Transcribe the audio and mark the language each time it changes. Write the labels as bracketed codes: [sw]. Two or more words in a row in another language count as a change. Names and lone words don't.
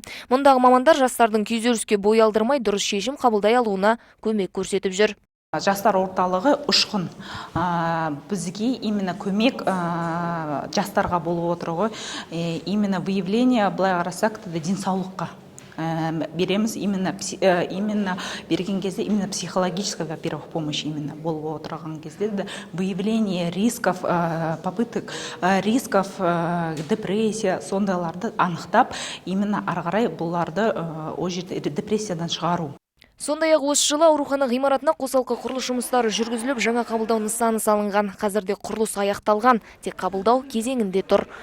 [kk] Мұндағы мамандар жастардың күйзеліске бой алдырмай дұрыс шешім қабылдай алуына көмек көрсетіп жүр. Жастар орталығы ұшқын бізге именно көмек жастарға болып отырығы, [ru] именно выявление, [kk] былай қарасақ, денсаулыққа береміз, именно берген кезде [ru] именно психологическая, во-первых, помощь именно [kk] болып отырған кезде [ru] выявление рисков, попыток рисков, [kk] депрессия, сондайларды анықтап, именно арғарай бұларды депрессиядан шығару. Сондай-ақ осы жылы аурухана ғимаратына қосалқы құрылыс жұмыстары жүргізіліп, жаңа қабылдау нысаны салынған. Қазірде құрылыс аяқталған, тек қабылдау кезеңінде тұр.